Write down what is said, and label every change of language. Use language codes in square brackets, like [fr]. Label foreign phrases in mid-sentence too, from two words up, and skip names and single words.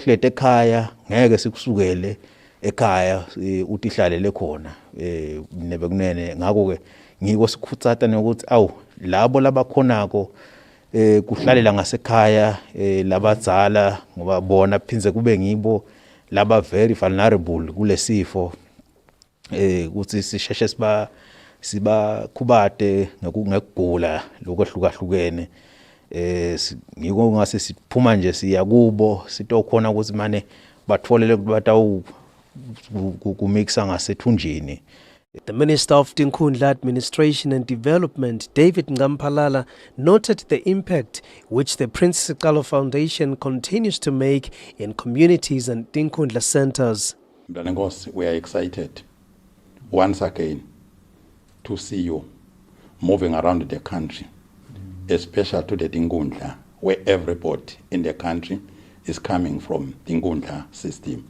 [ss] uhlete ekhaya ngeke sikusukele ekhaya utihlalele khona nebekunene ngakho ke ngiko sikhutsata nokuthi labo labakhonako kuhlalela ngasekhaya labadzala ngoba bona phinze kube ngibo laba [en] very vulnerable [ss] kulesifo ukuthi sisheshe sibakhubate ngekugula lokwehlukahlukene ngiko ngase siphuma nje siya kubo sitokhona ukuthi mane batholele batawu kumixa ngasethunjini [en] The Minister of Tinkhundla Administration and Development, David Ngampalala, noted the impact which the Prince Sikalo Foundation continues to make in communities and Tinkhundla centers. We are excited once again to see you moving around the country, especially to the Tinkhundla, where everybody in the country is coming from Tinkhundla system.